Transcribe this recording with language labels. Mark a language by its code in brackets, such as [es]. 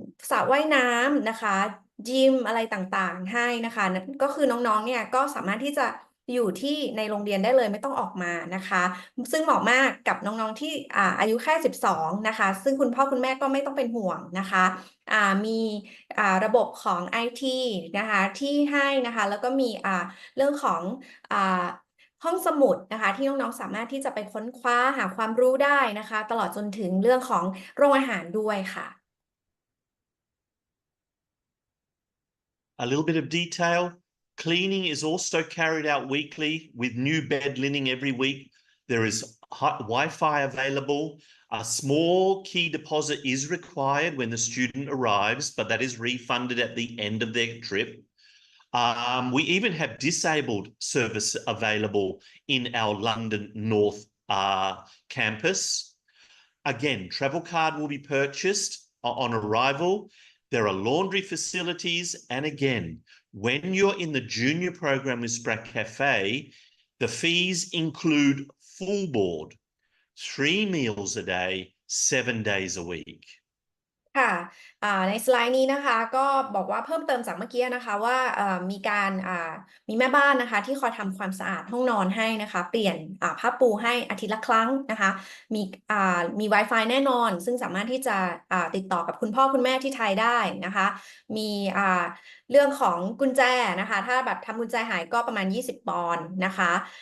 [th] สระว่ายน้ำนะคะยิมอะไรต่างๆให้นะคะก็คือน้องๆเนี่ยก็สามารถที่จะอยู่ที่ในโรงเรียนได้เลยไม่ต้องออกมานะคะซึ่งเหมาะมากกับน้องๆที่อายุแค่12นะคะซึ่งคุณพ่อคุณแม่ก็ไม่ต้องเป็นห่วงนะคะมีระบบของ IT นะคะที่ให้นะคะแล้วก็มีเรื่องของ ห้องสมุดนะคะที่น้องๆสามารถที่จะไปค้นคว้าหาความรู้ได้นะคะตลอดจนถึงเรื่องของโรงอาหารด้วยค่ะ [en] A little bit of detail. Cleaning is also carried out weekly with new bed linen every week. There is Wi-Fi available. A small key deposit is required when the student arrives, but that is refunded at the end of their trip. We even have disabled service available in our London North campus. Again, travel card will be purchased on arrival. There are laundry facilities. And again, when you're in the junior program with Sprachcaffe, the fees include full board, 3 meals a day, 7 days a week. [th] ค่ะในสไลด์นี้นะคะก็บอกว่าเพิ่มเติมจากเมื่อกี้นะคะว่ามีการมีแม่บ้านนะคะที่คอยทำความสะอาดห้องนอนให้นะคะเปลี่ยนผ้าปูให้อาทิตย์ละครั้งนะคะมีมี Wi-Fi แน่นอนซึ่งสามารถที่จะติดต่อกับคุณพ่อคุณแม่ที่ไทยได้นะคะมีเรื่องของกุญแจนะคะถ้าแบบทำกุญแจหายก็ประมาณ20ปอนด์นะคะ